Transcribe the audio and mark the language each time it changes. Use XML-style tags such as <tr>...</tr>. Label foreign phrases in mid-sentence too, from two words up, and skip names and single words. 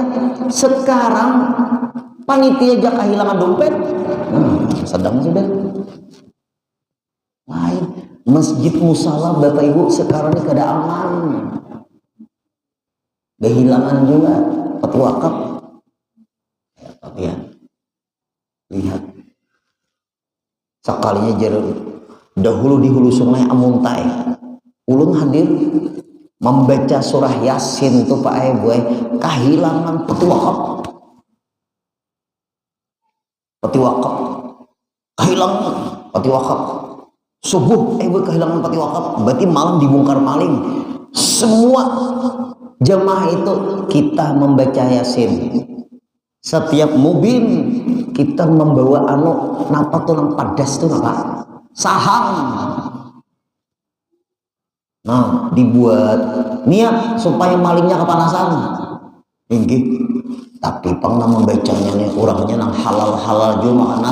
<id>Sekarang panitia aja kehilangan dompet, sedang sudah lain.</id> <bjn>Masjid musala bapak ibu sekarang ini kada aman, kehilangan juga peti wakaf. Ya, lihat sekalinya dahulu di hulu sungai Amuntai ulun hadir membaca surah Yasin tuh Pak Ibu kehilangan peti wakaf kehilangan peti wakaf subuh kehilangan peti wakaf berarti malam dibongkar maling.</bjn> <id>Semua jemaah itu kita membaca Yasin.</id> <bjn>Setiap mobil kita membawa napa tuh nang padas tuh napa saham.</bjn> <id>Nah, dibuat niat supaya malingnya kepanasan.</id> <bjn>Inggih. Tapi pernah membacanya nih orangnya nang halal juga makanan.</bjn>